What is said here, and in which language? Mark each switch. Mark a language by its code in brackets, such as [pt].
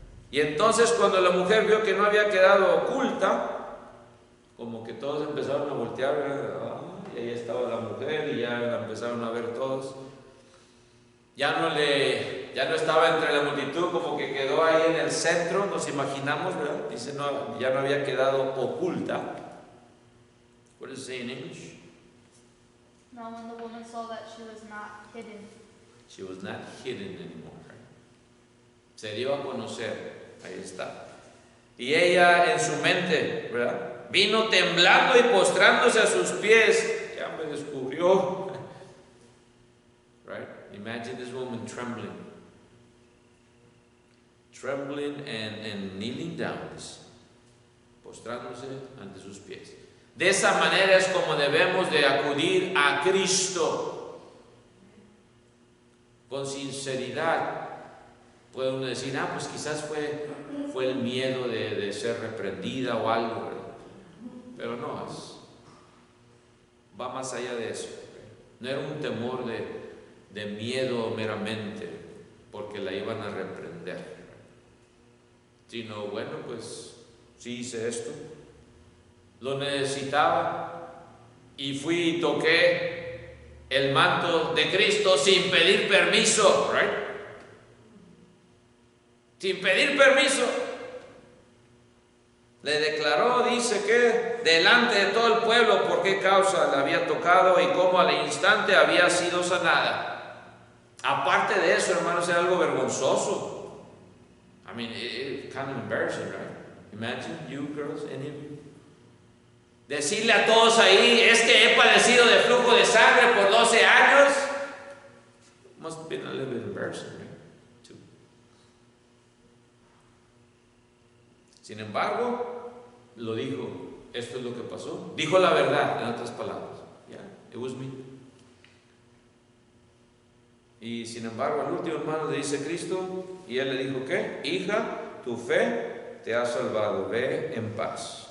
[es] Y entonces cuando la mujer vio que no había quedado oculta, como que todos empezaron a voltear, y ahí estaba la mujer y ya la empezaron a ver todos. Ya no estaba entre la multitud, como que quedó ahí en el centro, nos imaginamos, ¿verdad? Dice, no, ya no había quedado oculta. [en] What does it say in English? Now when the woman saw that she was not hidden. She was not hidden anymore. [es] Se dio a conocer, ahí está. Y ella en su mente, ¿verdad? Vino temblando y postrándose a sus pies. Ya me descubrió. Right? [en] Imagine this woman trembling. Trembling and kneeling down. [es] Postrándose ante sus pies. De esa manera es como debemos de acudir a Cristo. Con sinceridad. Puede uno decir, pues quizás fue el miedo de ser reprendida o algo, ¿verdad? Pero no, va más allá de eso. No era un temor de miedo meramente, porque la iban a reprender. Sino, bueno, pues sí hice esto, lo necesitaba y fui y toqué el manto de Cristo sin pedir permiso, right? Sin pedir permiso. Le declaró, dice que delante de todo el pueblo por qué causa la había tocado y cómo al instante había sido sanada. Aparte de eso, hermanos, era algo vergonzoso. [en] I mean, it's kind of embarrassing, right? Imagine you girls, any of you. [es] Decirle a todos ahí, es que he padecido de flujo de sangre por 12 años. [en] Must have been a little bit embarrassing, right? [es] Sin embargo, lo dijo, esto es lo que pasó. Dijo la verdad, en otras palabras. [en] Yeah, it was me. [es] Y sin embargo, al último, hermano, le dice Cristo, y él le dijo, ¿qué? Hija, tu fe te ha salvado, ve en paz.